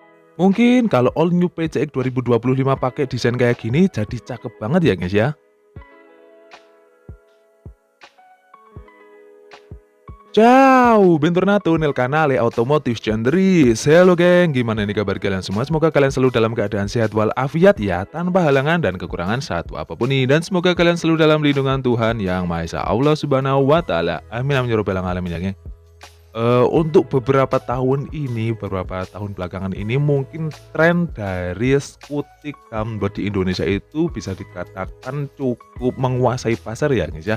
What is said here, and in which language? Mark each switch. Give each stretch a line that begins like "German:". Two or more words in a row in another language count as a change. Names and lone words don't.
Indonesian: Mungkin kalau
English: all new
Indonesian: PCX 2025 pakai desain kayak gini jadi cakep banget ya guys ya.
Italian: Ciao, bentornato nel canale Automotive Gendris.
Indonesian: Halo geng, gimana nih kabar kalian semua? Semoga kalian selalu dalam keadaan sehat walafiat ya, tanpa halangan dan kekurangan satu apapun nih. Dan semoga kalian selalu dalam lindungan Tuhan Yang Maha Esa Allah
Arabic: Subhanahu wa Ta'ala. Amin amin ya rabbal alamin
Indonesian: ya geng. Untuk beberapa tahun belakangan ini mungkin tren dari skutik gambot di Indonesia itu bisa dikatakan cukup menguasai pasar ya guys ya.